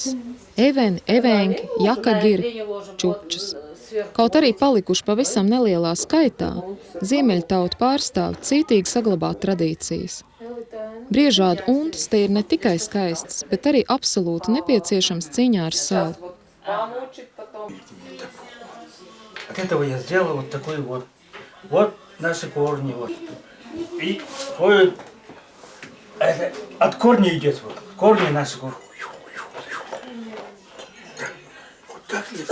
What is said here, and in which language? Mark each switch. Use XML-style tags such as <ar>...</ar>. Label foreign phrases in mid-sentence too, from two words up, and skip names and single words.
<lv>Eveni, evēnki, jakagiri, čučas. Kaut arī palikuši pavisam nelielā skaitā, ziemeļtautu pārstāv cītīgi saglabāt tradīcijas. Briežādu untas te ir ne tikai skaistas, bet arī absolūti nepieciešams cīņā ar salu.</lv> <ru>От этого я сделал вот такой вот. Вот наши корни. Вот. И это от корня идет. Вот. Корни наши. Вот так нет.</ru>